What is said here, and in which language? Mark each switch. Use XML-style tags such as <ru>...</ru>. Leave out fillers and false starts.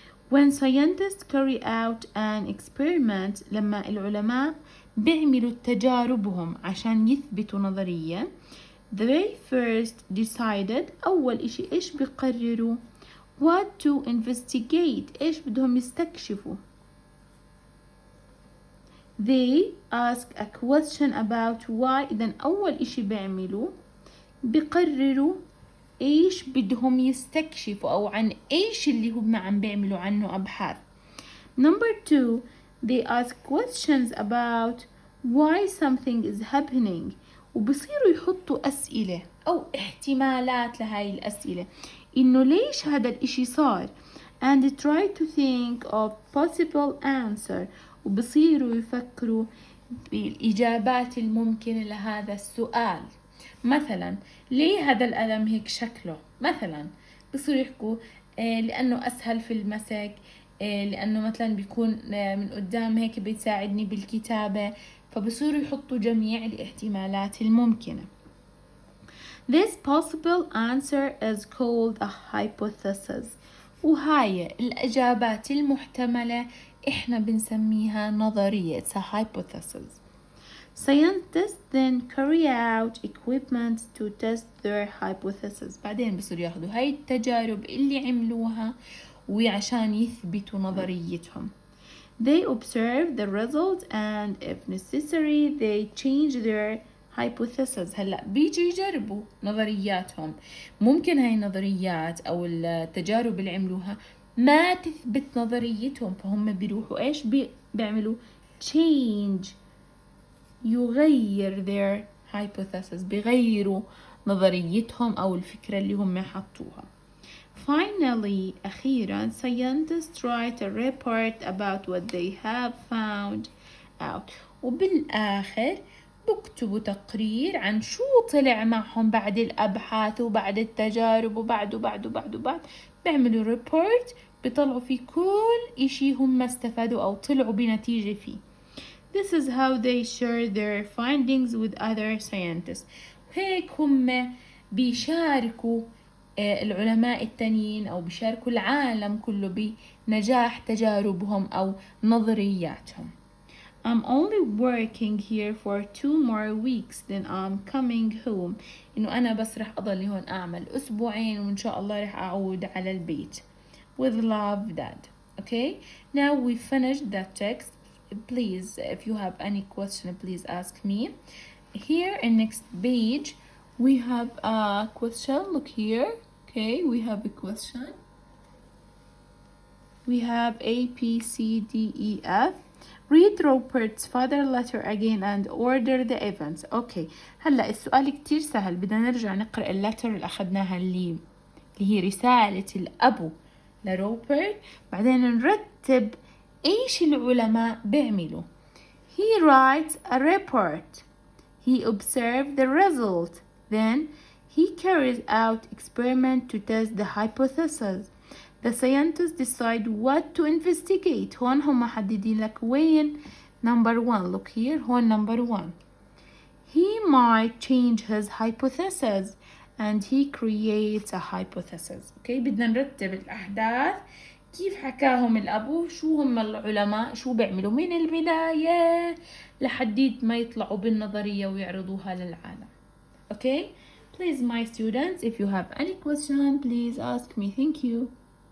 <en>When scientists carry out an experiment,</en> <ar>لما العلماء بيعملوا تجاربهم عشان يثبتوا نظرية,</ar> <en>they first decided,</en> <ar>أول إشي إيش بيقرروا,</ar> <en>what to investigate,</en> <ar>إيش بدهم يستكشفوا.</ar> <en>They ask a question about why.</en> <ar>إذن أول إشي بيعملوا بيقرروا إيش بدهم يستكشفوا أو عن إيش اللي هم عم بيعملوا عنه أبحاث.</ar> <en>Number 2, they ask questions about why something is happening.</en> <ar>وبصيروا يحطوا أسئلة أو احتمالات لهاي الأسئلة إنه ليش هذا الإشي صار,</ar> <en>and try to think of possible answer.</en> <ar>وبصيروا يفكروا بالإجابات الممكنة لهذا السؤال. مثلا ليه هذا القلم هيك شكله؟ مثلا بصيروا يحكوا لأنه أسهل في المسك, لأنه مثلا بيكون من قدام هيك بيساعدني بالكتابة. فبصيروا يحطوا جميع الاحتمالات الممكنة.</ar> <en>This possible answer is called a hypothesis.</en> <ar>وهاي الإجابات المحتملة إحنا بنسميها نظرية.</ar> <en>It's a hypothesis. Scientists then carry out equipment to test their hypothesis.</en> <ar>بعدين بصيروا ياخدوا هاي التجارب اللي عملوها وعشان يثبتوا نظريتهم.</ar> <en>They observe the result and if necessary they change their hypothesis.</en> <ar>هلأ بيجي يجربوا نظرياتهم. ممكن هاي النظريات أو التجارب اللي عملوها ما تثبت نظريتهم, فهم بيروحوا إيش بيعملوا change, يغير</ar> <en>their hypothesis,</en> <ar>بيغيروا نظريتهم أو الفكرة اللي هم حطوها.</ar> <en>Finally,</en> <ar>أخيرا,</ar> <en>scientists write a report about what they have found out.</en> <ar>وبالآخر بكتبوا تقرير عن شو طلع معهم بعد الأبحاث وبعد التجارب وبعد بيعملوا report بيطلعوا فيه كل إشي هم استفادوا أو طلعوا بنتيجة فيه.</ar> <en>This is how they share their findings with other scientists.</en> <ar>هيك هم بيشاركوا العلماء التانيين أو بيشاركوا العالم كله بنجاح تجاربهم أو نظرياتهم.</ar> <en>I'm only working here for 2 more weeks, then I'm coming home.</en> <ar>إنه أنا بس رح أضل هون أعمل أسبوعين وإن شاء الله رح أعود على البيت.</ar> <en>With love, Dad. Okay, now we finished that text. Please, if you have any question, please ask me. Here in next page, we have a question. Look here. Okay, we have a question. We have A, B, C, D, E, F. Read Robert's father letter again and order the events.</en> <ar>Okay, هلا السؤال كتير سهل. بدنا نرجع نقرأ اللتر اللي أخذناها اللي هي رسالة الأبو لروبرت. بعدين نرتب إيش العلماء بيعملوا.</ar> <en>He writes a report. He observed the result. Then he carries out experiment to test the hypothesis. The scientists decide what to investigate.</en> <ar>هون هم محددين لك وين.</ar> <en>Number 1. Look here.</en> <ar>هون</ar> <en>number 1. He might change his hypothesis and he creates a hypothesis. Okay,</en> <ar>بدنا نرتب الأحداث كيف حكاهم الأبو؟ شو هم العلماء شو بيعملوا من البداية لحديت ما يطلعوا بالنظرية ويعرضوها للعالم.</ar> <en>Okay, please my students, if you have any question please ask me. Thank you.</en>